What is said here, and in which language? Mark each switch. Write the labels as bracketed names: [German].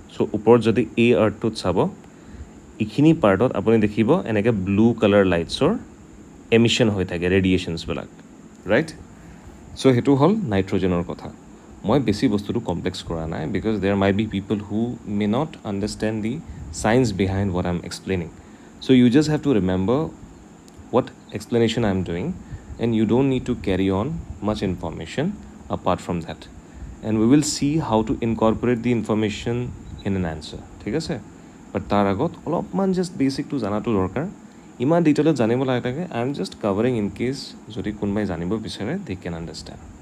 [Assamese] চ' ওপৰত যদি এই আৰ্থটোত চাব, এইখিনি পাৰ্টত আপুনি দেখিব এনেকৈ ব্লু কালাৰ লাইটছৰ এমিশ্যন হৈ থাকে, ৰেডিয়েশ্যনছবিলাক, ৰাইট? চ' সেইটো হ'ল নাইট্ৰজেনৰ কথা। মই বেছি বস্তুটো কমপ্লেক্স কৰা নাই, [English] Because there might be people who may not understand the science behind what I am explaining. So' you just have to remember what explanation I am doing, and you don't need to carry on much information apart from that, and we will see how to incorporate the information in an answer, [Assamese] ঠিক আছে? but তাৰ আগত অলপমান just বেচিকটো জানাটো দৰকাৰ। ইমান ডিটেইলত জানিব লাগে থাকে, [English] I am just covering in case [Assamese] যদি কোনোবাই জানিব বিচাৰে [English] They can understand.